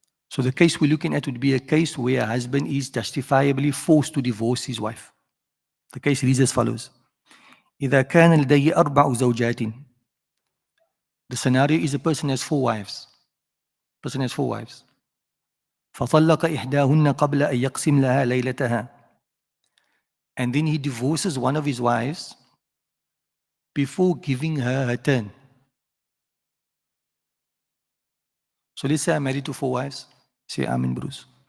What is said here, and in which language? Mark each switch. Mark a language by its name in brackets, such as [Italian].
[English] So the case we're looking at would be a case where a husband is justifiably forced to divorce his wife. The case reads as follows. [Arabic] إذا كان لدي 4 زوجات. [English] The scenario is a person has 4 wives. Person has 4 wives. [Arabic] فطلق إحداهن قبل أن يقسم لها ليلتها. [English] And then he divorces one of his wives before giving her her turn. So let's say I'm married to 4 wives. Say Amen, Bruce.